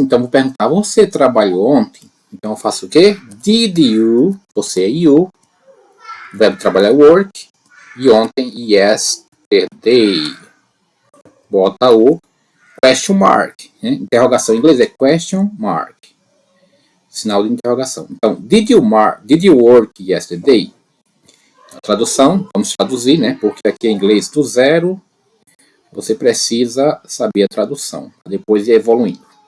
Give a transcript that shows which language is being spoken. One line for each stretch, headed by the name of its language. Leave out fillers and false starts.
Portuguese: Então, vou perguntar, você trabalhou ontem? Então, eu faço o quê? Did you, você é you. O verbo trabalhar é work. E ontem, yesterday. Bota o question mark. Né? Interrogação em inglês é question mark. Sinal de interrogação. Então,
English: did you work yesterday?
Portuguese: A tradução, vamos traduzir, né? Porque aqui é inglês do zero. Você precisa saber a tradução. Depois ir evoluindo.